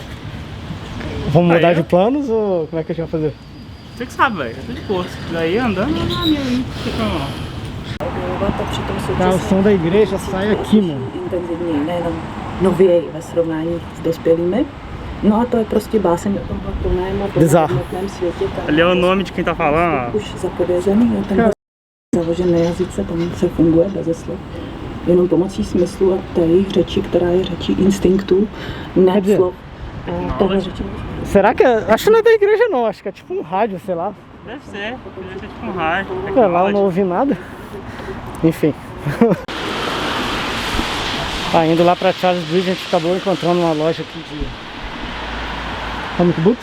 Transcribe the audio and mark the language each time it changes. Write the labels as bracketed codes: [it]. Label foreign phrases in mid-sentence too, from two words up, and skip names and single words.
[pt] Vamos mudar de planos ou como é que a gente vai fazer? Você que sabe, velho. Eu tô de boa. Daí andando na minha aí. Tá, o som da igreja sai aqui, mano. [cs] Intenzivněji, nejenom nověji ve srovnání s dospělými. No a to je prostě báseň o tomhle plném a plnohodnotném světě. [pt] Ali é o nome de quem tá falando. [cs] Už zapovězený, jo, ten založený jazyce, tam se funguje beze slov. Jenom pomocí smyslu a té jejich řeči, která je řečí instinktu, ne slov. [pt] Será que acho que não é da igreja não, acho que é tipo um rádio, sei lá. Deve ser tipo um rádio. Sei lá, eu não ouvi nada. Enfim. Indo lá pra Charles Bridge, a gente acabou encontrando uma loja aqui de [en] comic books.